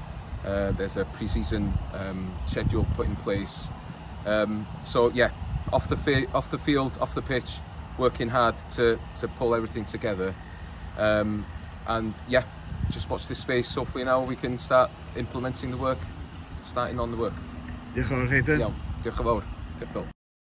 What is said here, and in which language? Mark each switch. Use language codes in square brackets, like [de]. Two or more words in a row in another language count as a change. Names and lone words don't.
[en] There's a pre-season schedule put in place. So yeah, off the field, off the pitch, working hard to pull everything together. And yeah, just watch this space. Hopefully now we can start implementing the work, starting on the work. [cy] Diolch yn fawr, Haydn. Iawn, diolch yn fawr. Diolch yn fawr.